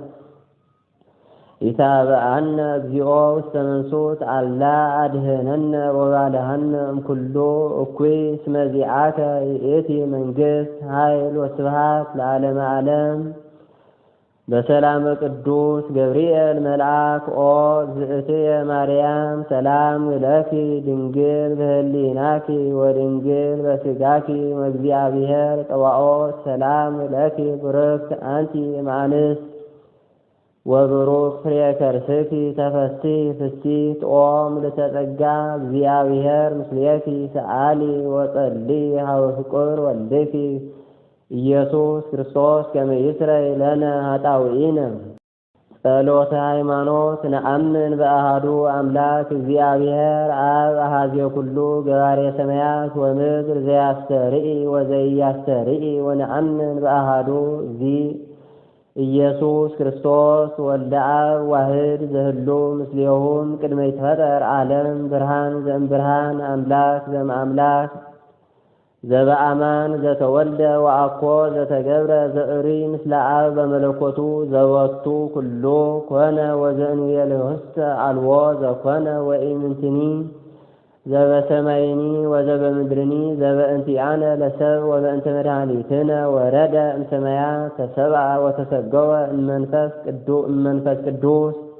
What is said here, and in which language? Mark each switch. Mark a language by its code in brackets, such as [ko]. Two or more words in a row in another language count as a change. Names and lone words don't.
[gez] ኢታብአነ እግዚኦ ውስተ መንሱት አላ አድኅነነ ወባልሐነ እምኩሉ እኩይ። እስመ ዚአከ ይእቲ መንግሥት ኃይል ወስብሐት ለዓለመ ዓለም። በሰላመ ቅዱስ ገብርኤል መልአክ ኦ እግዝእትየ ማርያም ሰላም ለኪ ድንግል በህሊናኪ ወድንግል በሥጋኪ ወእግዚአብሔር ጠዋኦት ሰላም ለኪ ብርክት አንቲ እምአንስት ወብሩክ ፍሬ ከርስኪ ተፈሥሒ ፍሥሕት ኦም ልተጸጋ እግዚአብሔር ምስሌኪ ሰአሊ ወጸሊ ሀበ ፍቁር ወልድኪ ኢየሱስ ክርስቶስ ከመ ይስረይ ለነ ኃጣውኢነ። ጸሎተ ሃይማኖት። ነአምን በአሐዱ አምላክ እግዚአብሔር አብ አሐዜ ኩሉ ገባሬ ሰማያት ወምድር ዘያስተርኢ ወዘኢያስተርኢ። ወነአምን በአሐዱ ኢየሱስ ክርስቶስ ወልደ አብ ዋህድ ዘህሉ ምስሌሁም ቅድመ ይትፈጠር ዓለም ብርሃን ዘእምብርሃን አምላክ ዘእምአምላክ ዘበአማን ዘተወልደ ወአኮ ዘተገብረ ዘእሪ ምስለ አብ በመለኮቱ ዘወቱ ኩሉ ኮነ ወዘእንቤለውስተ አልቦ ዘኮነ ወኢምንትኒ ዘበሰማይኒ ወዘበምድርኒ ዘበእንቲአነ ለሰብ ወበእንተ መድኃኒትነ ወረደ እምሰማያት ተሰብአ ወተሰገወ እመንፈስ ቅዱስ